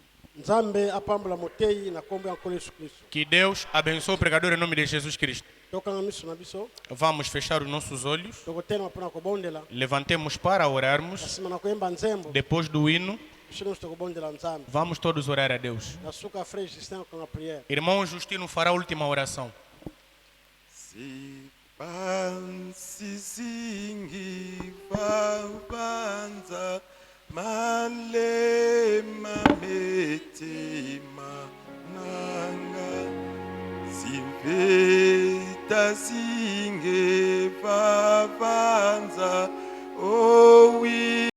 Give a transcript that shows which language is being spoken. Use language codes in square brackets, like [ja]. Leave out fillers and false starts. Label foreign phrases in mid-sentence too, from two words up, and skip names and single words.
[ln] Nzambe apambula motei na kombo ya Nkolo Yesu Kristo. [pt] Que Deus abençoe o pregador em nome de Jesus Cristo. [ln] Tokanga miso na biso, [pt] Vamos fechar os nossos olhos. [ln] tokotema mpona kobondela. [pt] Levantemos para orarmos. [ln] Nasima na koyemba nzembo, [pt] Depois do hino, [ln] biso nyonso tokobondela Nzambe. [pt] vamos todos orar a Deus. [ln] Nasuka frère Justin [pt] com a prière. Irmão Justino fará a última oração. Sipansisingi vabanza malema metima nanga simveta singe vabanza owi